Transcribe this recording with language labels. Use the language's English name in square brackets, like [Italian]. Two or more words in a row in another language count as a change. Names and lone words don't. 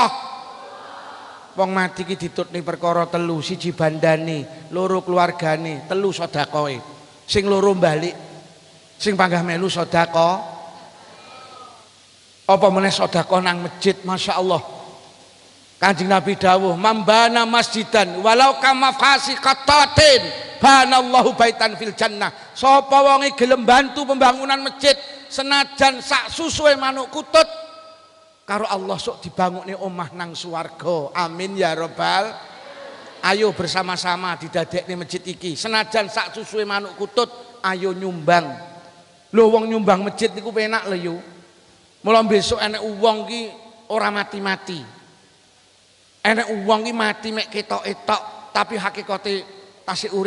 [Javanese] Wong mati ki ditutni perkara telu, siji bandane, loro keluargane, telu sedekahe. Sing loro balik, sing panggah melu sedekah. Apa meneh sedekah nang masjid, masyaallah. Kanjeng Nabi dawuh, [Arabic] "من بنى مسجدا ولو كمفحص قطاة بنى الله بيتا في الجنة." [Javanese] Sapa wonge gelem bantu pembangunan masjid senajan sak susuhe manuk kutut, karo Allah sok dibangunne omah nang swarga. [Arabic] آمين يا رب. [Javanese] Ayo bersama-sama didadekne masjid iki. Senajan sak susuhe manuk kutut, ayo nyumbang. Lho wong nyumbang masjid niku penak lho yo. Mula besok enek wong ki ora mati-mati. Enek wong ki mati mek ketoke tok, tapi hakikate tasih urip.